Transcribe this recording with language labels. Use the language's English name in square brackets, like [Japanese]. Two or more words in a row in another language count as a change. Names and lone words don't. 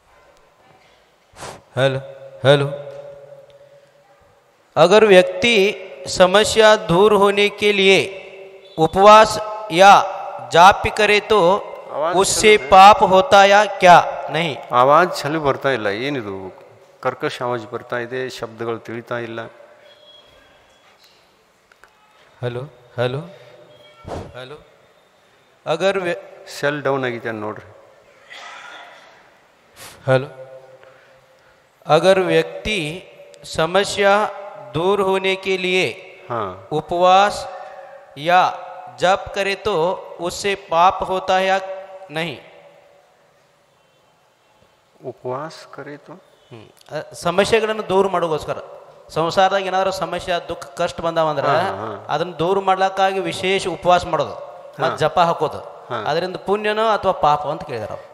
[Hindi] हेलो हेलो अगर व्यक्ति समस्या दूर होने के लिए उपवास या जाप करे तो उससे पाप होता या क्या नहीं? [Kannada] ಆವಾಜ್ ಚಲು ಬರ್ತಾ ಇಲ್ಲ, ಏನಿದು ಕರ್ಕಶ ಆವಾಜ್ ಬರ್ತಾ ಇದೆ, ಶಬ್ದಗಳು ತಿಳಿತಾ ಇಲ್ಲ. [Hindi] हेलो हेलो हेलो अगर [Kannada] ಸೆಲ್ ಡೌನ್ ಆಗಿದೆ ನೋಡ್ರಿ. [Hindi] हेलो अगर व्यक्ति समस्या दूर होने के लिए [Kannada] ಹಾಂ, [Hindi] उपवास या जप करे तो उससे पाप होता है या नहीं? [Kannada] ಉಪವಾಸ ಕರೀತು ಸಮಸ್ಯೆಗಳನ್ನು ದೂರ ಮಾಡೋಗೋಸ್ಕರ ಸಂಸಾರದಾಗ ಏನಾದ್ರು ಸಮಸ್ಯೆ ದುಃಖ ಕಷ್ಟ ಬಂದಾವಂದ್ರೆ ಅದನ್ನ ದೂರ ಮಾಡ್ಲಕ್ಕಾಗಿ ವಿಶೇಷ ಉಪವಾಸ ಮಾಡೋದು ಮತ್ತು ಜಪ ಹಾಕೋದು, ಅದರಿಂದ ಪುಣ್ಯನೋ ಅಥವಾ ಪಾಪ ಅಂತ ಕೇಳಿದಾರ.